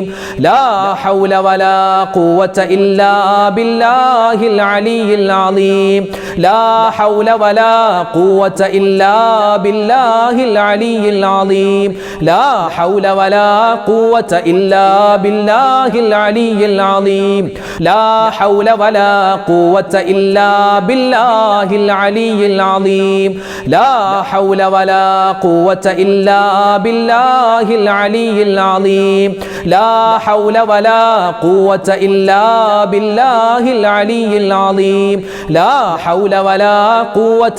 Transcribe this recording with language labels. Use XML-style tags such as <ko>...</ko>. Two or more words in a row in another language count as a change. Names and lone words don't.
<ar>لا حول ولا قوة إلا بالله العلي العظيم. لا حول ولا قوة إلا بالله العلي العظيم. لا حول ولا قوة إلا بالله العلي العظيم. لا حول ولا ولا قوة إلا بالله العلي العظيم لا حول ولا قوة إلا بالله العلي العظيم لا حول ولا قوة إلا بالله العلي العظيم لا حول ولا قوة</ar>